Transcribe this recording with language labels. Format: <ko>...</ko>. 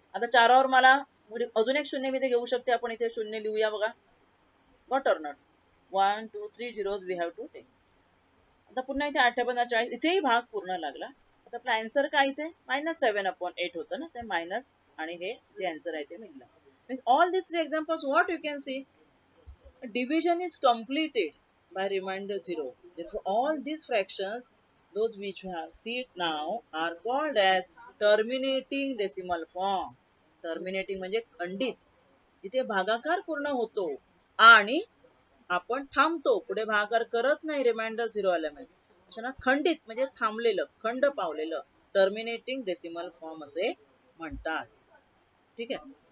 <mr>आता 4 वर मला अजून एक शून्य मी इथे घेऊ शकते. आपण इथे शून्य लिहूया बघा.</mr> <en>What or not? 1 2 3 zeros we have to take.</en> <mr>आता पुन्हा इथे 8 40, इथेही भाग पूर्ण लागला. आता आपला आन्सर काय इथे -7/8 होतं ना, ते मायनस आणि हे जे आन्सर आहे ते मिळालं.</mr> <en>Means all these three examples, what you can see, division is completed by remainder 0. Therefore all these fractions, those which we have seen now, are called as terminating decimal form.</en> <mr>Terminating म्हणजे खंडित. इथे भागाकार पूर्ण होतो आणि आपण थांबतो, पुढे भागाकार करत नाही रिमाइंडर 0 आल्यामुळे. अशांना खंडित म्हणजे थांबलेलं, खंड पावलेलं, टर्मिनेटिंग डेसिमल फॉर्म असे म्हणतात. ठीक आहे.</mr>